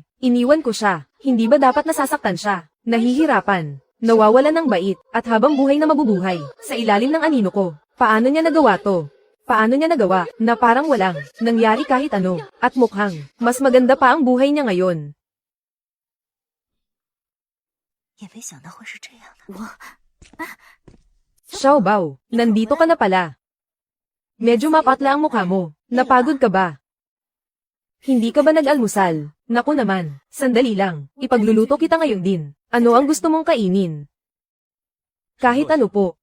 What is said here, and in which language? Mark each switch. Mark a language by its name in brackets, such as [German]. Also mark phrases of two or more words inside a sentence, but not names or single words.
[Filipino] Iniwan ko siya. Hindi ba dapat nasasaktan siya? Nahihirapan. Nawawalan ng bait. At habang buhay na mabubuhay. Sa ilalim ng anino ko. Paano niya nagawa to? Paano niya nagawa na parang walang nangyari kahit ano? At mukhang mas maganda pa ang buhay niya ngayon. [Chinese] 也没想到会是这样的。 [Filipino] Xiaobao, nandito ka na pala. Medyo mapatla ang mukha mo. Napagod ka ba? Hindi ka ba nag-almusal? Naku naman, sandali lang. Ipagluluto kita ngayon din. Ano ang gusto mong kainin? Kahit ano po.